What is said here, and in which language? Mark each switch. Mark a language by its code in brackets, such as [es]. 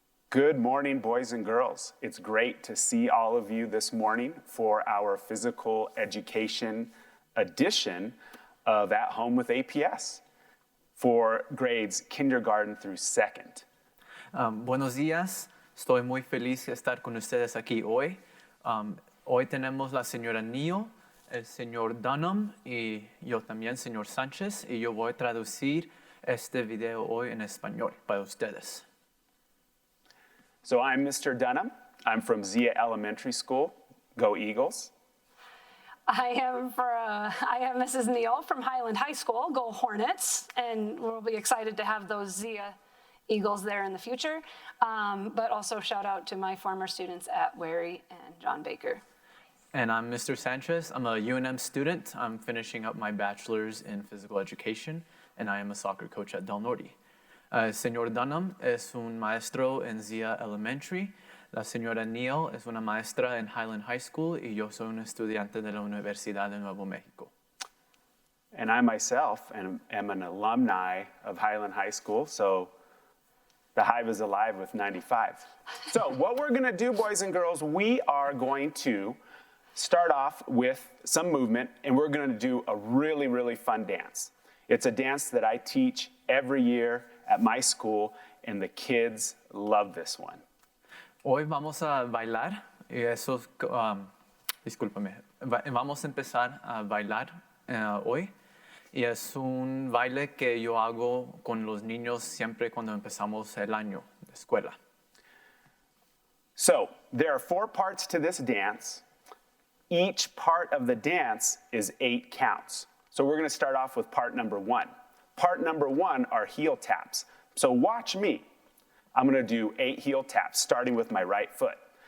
[en] Good morning, boys and girls. It's great to see all of you this morning for our physical education edition of At Home with APS for grades kindergarten through second. [es] Buenos días, estoy muy feliz de estar con ustedes aquí hoy. Hoy tenemos la señora Neal, el señor Dunham y yo también, señor Sánchez, y yo voy a traducir este video hoy en español para ustedes. [en] So I'm Mr. Dunham. I'm from Zia Elementary School. Go Eagles. I am Mrs. Neal from Highland High School. Go Hornets. And we'll be excited to have those Zia Eagles there in the future. But also shout out to my former students at Wary and John Baker. And I'm Mr. Sanchez. I'm a UNM student. I'm finishing up my bachelor's in physical education, and I am a soccer coach at Del Norte. [es] Señor Dunham es un maestro en Zia Elementary. La señora Neal es una maestra en Highland High School y yo soy un estudiante de la Universidad de Nuevo México. [en] And I myself am an alumni of Highland High School, so the Hive is alive with 95. So what we're going to do, boys and girls, we are going to start off with some movement, and we're going to do a really, really fun dance. It's a dance that I teach every year at my school, and the kids love this one. [es] Hoy vamos a bailar, y eso, discúlpame, vamos a empezar a bailar hoy, y es un baile que yo hago con los niños siempre cuando empezamos el año de escuela. [en] So, there are 4 parts to this dance. Each part of the dance is 8 counts. So we're going to start off with part number 1. Part number 1 are heel taps. So watch me. I'm going to do 8 heel taps, starting with my right foot.